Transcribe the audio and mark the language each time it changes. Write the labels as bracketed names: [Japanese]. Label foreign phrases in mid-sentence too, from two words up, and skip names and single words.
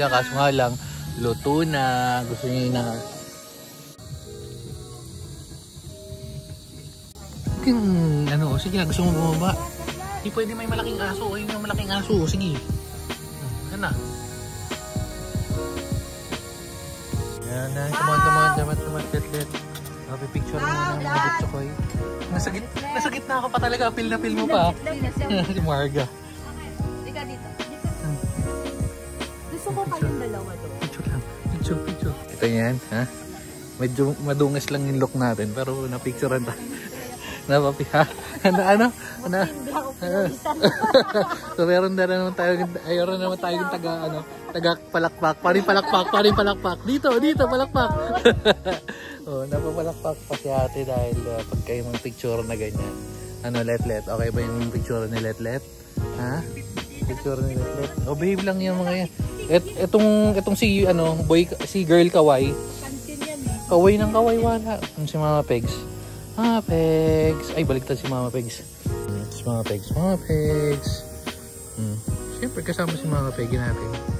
[Filipino] Kaso nga lang, luto na. Gusto niya na. Sige, gusto mo bumaba. Hindi pwede may malaking aso. Ayun yung malaking aso. Sige. Na. Yan na, [English] come on, let. [Filipino] Picture mo na ng mga chokoy. Nasa gitna ka pa talaga, feel na feel mo pa. Si Marga. Ika dito. Gusto ko kayong dalawa doon. Picture. Ito yan, ha? Medyo madungas lang yung look natin, pero napicturean tayo. Ano? So meron na naman tayo taga palakpak, paring palakpak. Dito, palakpak. Oh, napapalakpak pa si ate dahil pag kayo mong picture na ganyan. Let. Okay ba yung picture ni Let? Ha? Picture ni Let. Oh, behave lang yung mga yan. Etong si girl kaway. Pansin yan eh. Kaway ng kaway wala. Si Mama Pegs. Pegs. Ay, baliktad si Mama Pegs. pegs, mga pegs, mga pegs. Siyempre kasama si mga pegi natin.